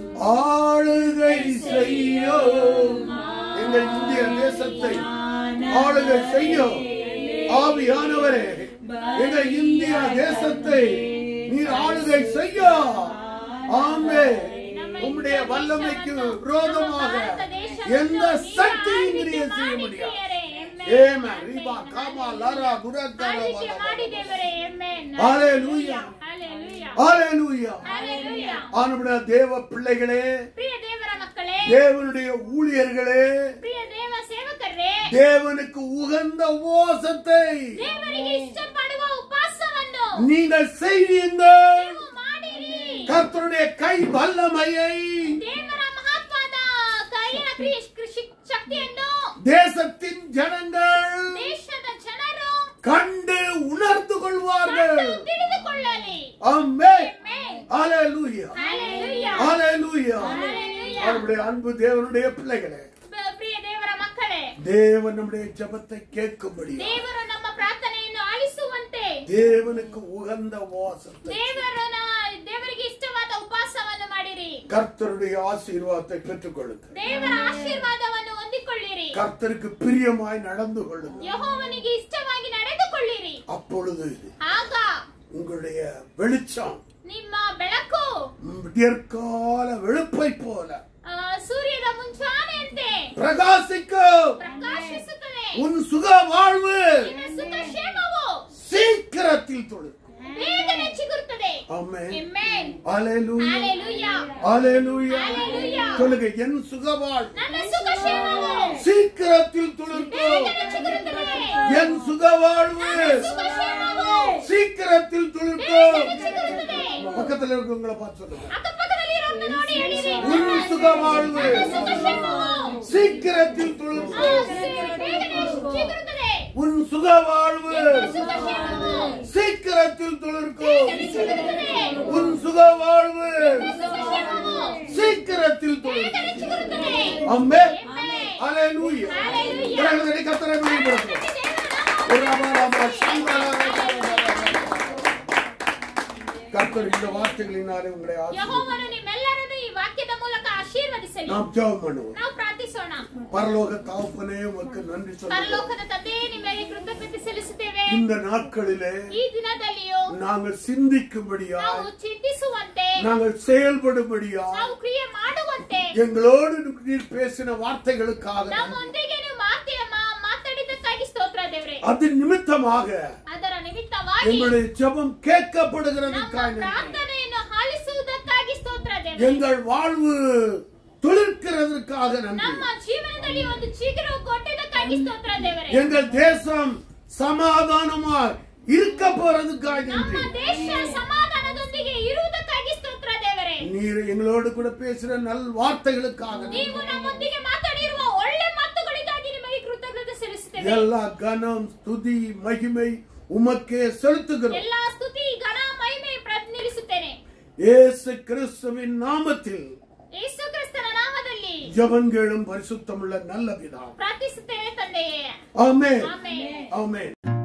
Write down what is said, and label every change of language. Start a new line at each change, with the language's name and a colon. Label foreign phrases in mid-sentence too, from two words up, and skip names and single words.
Tamil: ஆளுகை செய்யும் எங்கள் இந்திய தேசத்தை ஆளுகை செய்யும் ஆவியானவரே, எங்கள் இந்திய தேசத்தை நீர் ஆளுகை செய்ய. ஆமென். உம்முடைய வல்லமைக்கு விரோதமாக எந்த சக்தியும் கிரியை செய்ய முடியாது. ஆமென். ரிபா காமா லரா குரக்கர
Kannada: ಆಳ್ವಿಕೆ ಮಾಡಿ ದೇವರೇ. ಆಮೆನ್.
Tamil: ஹல்லேலூயா.
Kannada: ಹಲ್ಲೆಲೂಯಾ.
Tamil: ஹல்லேலூயா.
Kannada: ಹಲ್ಲೆಲೂಯಾ.
Tamil: ஆனபடியா தேவ பிள்ளைகளே,
Kannada: ಪ್ರಿಯ ದೇವರ ಮಕ್ಕಳೇ,
Tamil: தேவனுடைய ஊழியர்களே,
Kannada: ಪ್ರಿಯ ದೇವ ಸೇವಕರೇ,
Tamil: தேவனுக்கு உகந்த உபவாசத்தை
Kannada: ದೇವರಿಗೆ ಇಷ್ಟಪಡುವ ಉಪವಾಸವನ್ನು
Tamil: நீங்கள் செய்வீங்கள்.
Kannada: ನೀವು ಮಾಡಿರಿ.
Tamil: கர்த்தருடைய கை வல்லமையை
Kannada: ದೇವರ ಮಹತ್ವದ ಕೈಯ ಶಕ್ತಿಯನ್ನು
Tamil: தேசத்தின் ஜனங்கள்
Kannada: ದೇಶದ ಜನರು
Tamil: கண்டு உணர்ந்து கொள்வார்கள்.
Kannada: ಕಂಡು ತಿಳಿದುಕೊಳ್ಳಲಿ.
Tamil: ஆமென்.
Kannada: ಆಮೆನ್.
Tamil: ஹalleluya.
Kannada: ಹalleluya.
Tamil: ஹalleluya. ஹalleluya. அவருடைய அன்பு தேவனுடைய பிள்ளைகளே,
Kannada: ಪ್ರಿಯ ದೇವರ ಮಕ್ಕಳೇ,
Tamil: தேவன் நம்முடைய ஜெபத்தை கேட்கும்படி
Kannada: ದೇವರು ನಮ್ಮ ಪ್ರಾರ್ಥನೆಯನ್ನು ಆಲಿಸುವಂತೆ
Tamil: தேவனுக்கு உகந்த உபவாசத்தை
Kannada: ದೇವರಿಗೆ ಇಷ್ಟವಾದ ಉಪವಾಸವನ್ನು ಮಾಡಿರಿ.
Tamil: கர்த்தருடைய ஆசீர்வாதத்தை பெற்றுக் கொள்ளுங்கள்.
Kannada: ದೇವರ ಆಶೀರ್ವಾದವನ್ನು ಹೊಂದಿಕೊಳ್ಳಿರಿ.
Tamil: கர்த்தருக்கு பிரியமாய் நடந்து கொள்ளுங்கள்.
Kannada: ಯೆಹೋವನಿಗೆ ಇಷ್ಟವಾಗಿ ನಡೆದುಕೊಳ್ಳಿರಿ.
Tamil: அப்பொழுது
Kannada: ಆಗ
Tamil: உங்களுடைய வெளிச்சம்
Kannada: ನಿಮ್ಮ ಬೆಳಕು
Tamil: விடியற்கால வெளுப்பை போல
Kannada: ಸೂರ್ಯನ ಮುಂಜಾನೆಯಂತೆ
Tamil: பிரகாசிக்கும்.
Kannada: ಪ್ರಕಾಶಿಸುತ್ತದೆ.
Tamil: உன் சுக வாழ்வு
Kannada: ನಿನ್ನ ಸುಖ ಕ್ಷೇಮವು
Tamil: சீக்கிரத்தில் தொழுக்கும்.
Kannada: ಬೇಗನೆ ಚಿಗುರುತ್ತದೆ.
Tamil: ஆமென்.
Kannada: ಆಮೆನ್.
Tamil: ஹalleluya. ஹalleluya. ஹalleluya. ஹalleluya. சொல்லுங்க, என் சுக வாழ்வு
Kannada: ನನ್ನ ಸುಖ ಕ್ಷೇಮವು
Tamil: சீக்கிரத்தில் தொழுக்கும்.
Kannada: ಬೇಗನೆ ಚಿಗುರುತ್ತದೆ.
Tamil: என் சுக வாழ்வு
Kannada: ಸುಖ ಕ್ಷೇಮವು
Tamil: சீக்கிரத்தில் தொழுக்கும்.
Kannada: ಬೇಗನೆ ಚಿಗುರುತ್ತದೆ.
Tamil: பக்கத்துல இருக்கவங்கள பார்த்து சொல்லுங்க,
Kannada: ಅಕ್ಕಪಕ್ಕದಲ್ಲಿ ಇರೋರನ್ನು ನೋಡಿ ಹೇಳಿರಿ.
Tamil: உன் சுக வாழ்வு
Kannada: ನನ್ನ ಸುಖ ಕ್ಷೇಮವು
Tamil: சீக்கிரத்தில் தொழுக்கும்.
Kannada: ಬೇಗನೆ ಚಿಗುರುತ್ತದೆ.
Tamil: உன் சுக வாழ்வு
Kannada: ಸುಖ ಕ್ಷೇಮವು
Tamil: சீக்கிரத்தில் தொழுக்கும்.
Kannada: ಬೇಗನೆ ಚಿಗುರುತ್ತದೆ.
Tamil: உன் சுக வாழ்வு
Kannada: ಸುಖ ಕ್ಷೇಮವು
Tamil: சீக்கிரத்தில் தொழுக்கும்.
Kannada: ಬೇಗನೆ ಚಿಗುರುತ್ತದೆ.
Tamil: ஆமென்.
Kannada: ಆಮೆನ್.
Tamil: ஹalleluya. ஹalleluya. கரங்களை கர்த்தரை மகிமைப்படுத்துவோம். கர்த்தர் இந்த வார்த்தைகளினாலே உங்களை ஆசீர்வதிப்பார்.
Kannada: ಯೆಹೋವನು ನಿಮ್ಮೆಲ್ಲರನ್ನು ಈ ವಾಕ್ಯದ ಮೂಲಕ ಆಶೀರ್ವದಿಸಲಿ.
Tamil: நாம் ஜெபம் பண்ணுவோம்.
Kannada: ನಾವು ಪ್ರಾರ್ಥಿಸೋಣ.
Tamil: பரலோக தகப்பனே, உமக்கு நன்றி சொல்லுகிறோம்.
Kannada: ಪರಲೋಕದ ತಂದೆಯೇ, ನಿಮಗೆ ಕೃತಜ್ಞತೆ ಸಲ್ಲಿಸುತ್ತೇವೆ.
Tamil: இந்த நாட்களிலே
Kannada: ಈ ದಿನದಲ್ಲಿಯೂ
Tamil: நாங்கள் சிந்திக்கும்படியாய்,
Kannada: ನಾವು ಚಿಂತಿಸುವಂತೆ,
Tamil: நாங்கள் செயல்படும்படியாய்,
Kannada: ನಾವು ಕ್ರಿಯೆ ಮಾಡುವಂತೆ,
Tamil: எங்களோடு நீர் பேசின வார்த்தைகளுக்காக
Kannada: ನಮ್ಮೊಂದಿಗೆ ನೀವು ಮಾತಾಡಿದ್ದಕ್ಕಾಗಿ ಸ್ತೋತ್ರ ದೇವರೇ.
Tamil: அது நிமித்தமாக
Kannada: ಅದರ ನಿಮಿತ್ತವಾಗಿ
Tamil: எங்களுடைய ஜெபம்
Kannada: ನಮ್ಮ
Tamil: கேட்கப்படுகிறதுக்காக நன்றி.
Kannada: ಪ್ರಾರ್ಥನೆಯನ್ನು ಆಲಿಸುವುದಕ್ಕಾಗಿ ಸ್ತೋತ್ರ ದೇವರೇ.
Tamil: எங்கள் வாழ்வு துளிர்க்கிறதற்காக நன்றி.
Kannada: ನಮ್ಮ ಜೀವನದಲ್ಲಿ ಒಂದು ಚಿಗುರು ಕೊಟ್ಟಿದ್ದಕ್ಕಾಗಿ ಸ್ತೋತ್ರ ದೇವರೇ.
Tamil: எங்கள் தேசம் சமாதானமாய் இருக்க போறதுக்காக
Kannada: ನಮ್ಮ
Tamil: நன்றி.
Kannada: ದೇಶ ಸಮಾಧಾನದೊಂದಿಗೆ ಇರುವುದಕ್ಕಾಗಿ ಸ್ತೋತ್ರ ದೇವರೇ.
Tamil: நீர் எங்களோடு கூட பேசுற நல் வார்த்தைகளுக்காக நன்றி.
Kannada: ನೀವು ನಮ್ಮೊಂದಿಗೆ ಮಾತಾಡಿರುವ ಒಳ್ಳೆ ಮಾತುಗಳಿಗಾಗಿ ನಿಮಗೆ ಕೃತಜ್ಞತೆ ಸಲ್ಲಿಸುತ್ತೇವೆ.
Tamil: எல்லா கனம் ஸ்துதி மகிமை உமக்கே செலுத்துகிறோம்.
Kannada: ಎಲ್ಲಾ ಸ್ತುತಿ ಘನ ಮಹಿಮೆ ನಿಲ್ಲಿಸುತ್ತೇನೆ.
Tamil: இயேசு கிறிஸ்துவின் நாமத்தில்
Kannada: ಯೇಸು ಕ್ರಿಸ್ತನ ನಾಮದಲ್ಲಿ
Tamil: ஜெபங்களும் பரிசுத்தமுள்ள நல்ல பிதாவே.
Kannada: ಪ್ರಾರ್ಥಿಸುತ್ತೇವೆ ತಂದೆಯೇ.
Tamil: ஆமென்.
Kannada: ಆಮೆನ್.
Tamil: ஆமென்.